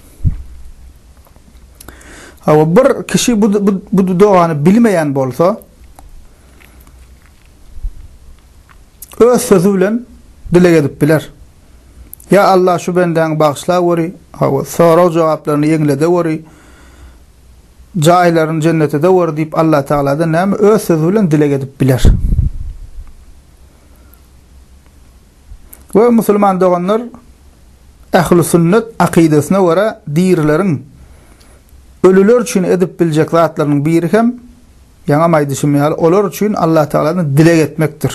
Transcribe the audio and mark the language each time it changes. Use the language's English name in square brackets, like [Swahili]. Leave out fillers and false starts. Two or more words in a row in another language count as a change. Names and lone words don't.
[Turkmen] Bir kişi bu dogany bilmeyen bolsa, öz sözü bilen dileg edip biler. [Arabic] Ya Allah [Turkmen] şu benden bağışla wori, soraw jogaplaryny ýeňlede wori, jaýlaryny jennete de wori diýip Allah Teala'dan näme öz sözü bilen dileg edip biler. Ve musulman doganlar ähli sünnet akidesine göre diýerleriň ölüler üçin edip biljek zatlarynyň biri hem ýaňa maýdyşymýar, olar üçin Allah Teala'dan dileg etmekdir.